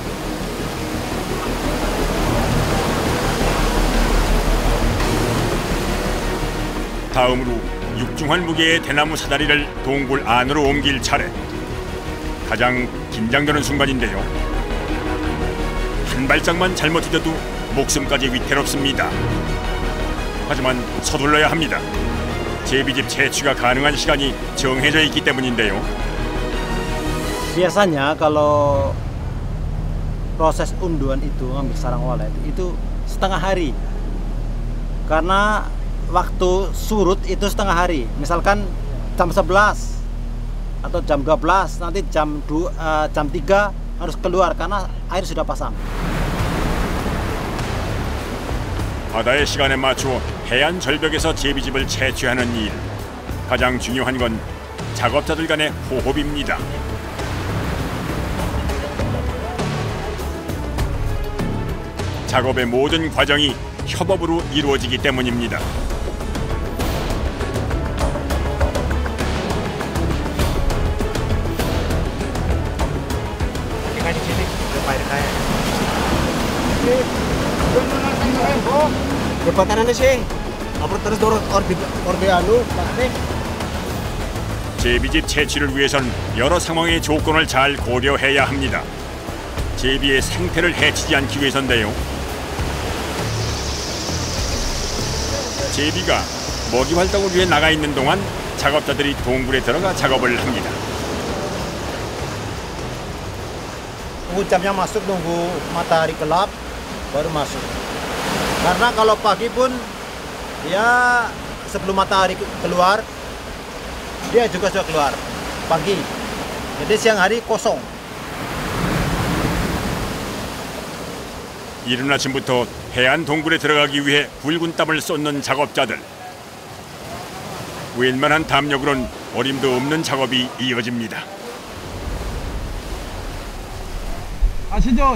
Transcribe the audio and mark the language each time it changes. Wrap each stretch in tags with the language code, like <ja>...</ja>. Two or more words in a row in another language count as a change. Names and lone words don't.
<ko>다음으로 육중한 무게의 대나무 사다리를 동굴 안으로 옮길 차례. 가장 긴장되는 순간인데요. 한 발짝만 잘못 디뎌도 목숨까지 위태롭습니다. 하지만 서둘러야 합니다. 제비집 채취가 가능한 시간이 정해져 있기 때문인데요.</ko> <id>Biasanya kalau proses unduan itu ngambil sarang walet itu setengah hari. Karena waktu surut itu setengah hari. Misalkan jam 11 atau jam 12, nanti jam 3 harus keluar karena air sudah pasang.</id> <ko>바다의 시간에 맞추어 해안 절벽에서 제비집을 채취하는 일. 가장 중요한 건 작업자들 간의 호흡입니다. 작업의 모든 과정이 협업으로 이루어지기 때문입니다.</ko> <id>Jembatan anu sih, terus dorong orbe anu, Pak.</id> <ko>제비집 채취를 위해선 여러 상황의 조건을 잘 고려해야 합니다. 제비의 생태를 해치지 않기 위해서인데요. 제비가 먹이 활동을 위해 나가 있는 동안 작업자들이 동굴에 들어가 작업을 합니다.</ko> <id>Tunggu jamnya masuk, nunggu matahari gelap baru masuk. Karena kalau pagi pun ya sebelum matahari keluar dia juga sudah keluar pagi. Jadi siang hari kosong.</id> <ko>이른 아침부터 해안 동굴에 들어가기 위해 굵은 땀을 쏟는 작업자들. 웬만한 담력으론 어림도 없는 작업이 이어집니다. 아시죠?</ko>